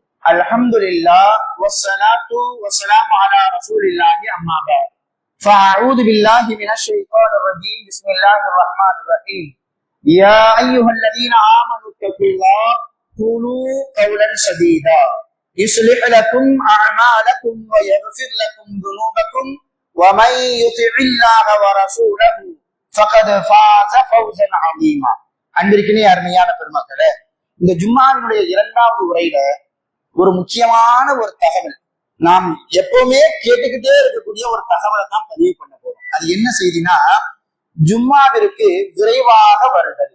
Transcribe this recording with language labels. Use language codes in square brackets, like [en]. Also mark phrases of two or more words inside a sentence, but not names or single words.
[ar] الحمد لله والصلاة والسلام على رسول الله أما بعد. فأعوذ بالله من الشيطان الرجيم. بسم الله الرحمن الرحيم يا أيها الذين آمنوا اتقوا الله وقولوا قولا سديدا يصلح لكم أعمالكم ويغفر لكم ذنوبكم ومن يطع الله ورسوله فقد فاز فوزا عظيما. [ta] அன்பிற்கினே அருமையான பெருமக்களே, இந்த ஜும்மாவினுடைய இரண்டாவது உரையில ஒரு முக்கியமான ஒரு தகவல், நாம் எப்பவுமே கேட்டுக்கிட்டே இருக்கக்கூடிய ஒரு தகவலை தான் பதிவு பண்ண போறோம். அது என்ன செய்தினா, ஜும்மாவிற்கு விரைவாக வருதல்.